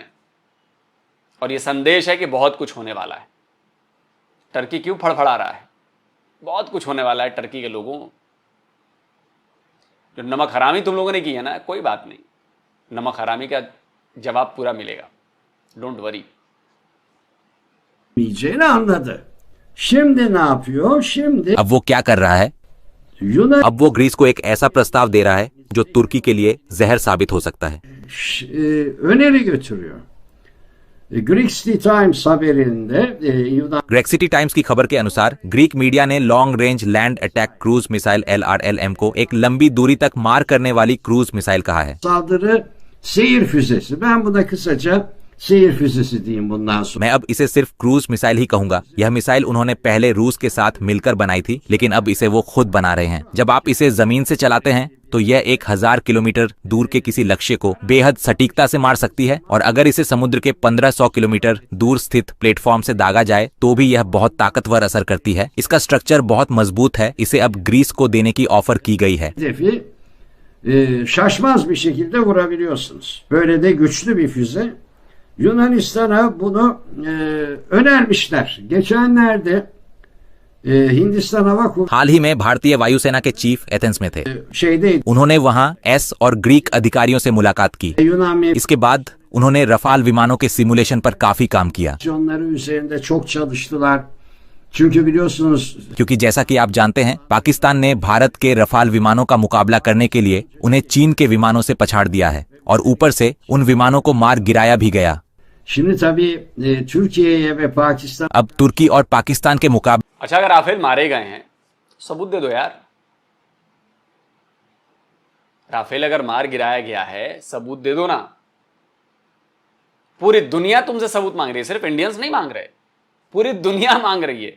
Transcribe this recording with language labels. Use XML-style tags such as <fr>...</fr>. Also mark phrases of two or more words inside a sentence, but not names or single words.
<hi>और ये संदेश है कि बहुत कुछ होने वाला है। टर्की क्यों फड़फड़ा रहा है? बहुत कुछ होने वाला है टर्की के लोगों। जो नमक हरामी तुम लोगों ने की है ना, कोई बात नहीं, नमक हरामी का जवाब पूरा मिलेगा।</hi> <en>don't worry.</en> <tr>Bilmeyeceğini anladı. Şimdi ne yapıyor? Şimdi</tr> <hi>अब वो क्या कर रहा है?</hi> <tr>Yunan</tr> <hi>अब वो ग्रीस को एक ऐसा प्रस्ताव दे रहा है जो तुर्की के लिए जहर साबित हो सकता है।</hi> <tr>öneri götürüyor. Greek City Times haberinde Yunan</tr> <hi>ग्रेक्सिटी टाइम्स की खबर के अनुसार</hi> <en>Greek media</en> <hi>ने</hi> <en>long range land attack cruise missile</en> <hi>LRLM को एक लंबी दूरी तक मार करने वाली क्रूज मिसाइल कहा है।</hi> <tr>saldırı seyir füzesi. Ben buna kısaca seyir füzesi diyeyim bundan sonra.</tr> <hi>मैं अब इसे सिर्फ</hi> <en>cruise missile</en> <hi>ही कहूंगा। यह मिसाइल उन्होंने पहले रूस के साथ मिलकर बनाई थी, लेकिन अब इसे वो खुद बना रहे हैं। जब आप इसे जमीन से चलाते हैं तो यह 1000 किलोमीटर दूर के किसी लक्ष्य को बेहद सटीकता से मार सकती है, और अगर इसे समुद्र के 1500 किलोमीटर दूर स्थित प्लेटफॉर्म से दागा जाए तो भी यह बहुत ताकतवर असर करती है। इसका स्ट्रक्चर बहुत मजबूत है। इसे अब ग्रीस को देने की ऑफर की गई है।</hi> <tr>Hedefi şaşmaz bir şekilde vurabiliyorsunuz. Böyle de güçlü bir füze. Yunanistan'a bunu önermişler. Geçenlerde Hindistan Hava Kuvvetleri</tr> <hi>हाल ही में भारतीय वायुसेना के चीफ एथेंस में थे।</hi> <tr>şeydeydi.</tr> <hi>उन्होंने वहां एस और ग्रीक अधिकारियों से मुलाकात की।</hi> <tr>Yunan</tr> <hi>इसके बाद उन्होंने रफाल विमानों के सिमुलेशन पर काफी काम किया।</hi> <tr>misyonları üzerinde çok çalıştılar. Çünkü biliyorsunuz</tr> <hi>क्योंकि जैसा कि आप जानते हैं, पाकिस्तान ने भारत के रफाल विमानों का मुकाबला करने के लिए उन्हें चीन के विमानों से पछाड़ दिया है और ऊपर से उन विमानों को मार गिराया भी गया।</hi> <tr>şimdi tabii Türkiye'ye ve Pakistan</tr> <hi>अब तुर्की और पाकिस्तान के मुकाबले अच्छा, अगर राफेल मारे गए हैं सबूत दे दो यार। राफेल अगर मार गिराया गया है सबूत दे दो ना। पूरी दुनिया तुमसे सबूत मांग रही है, सिर्फ इंडियंस नहीं मांग रहे, पूरी दुनिया मांग रही है।</hi>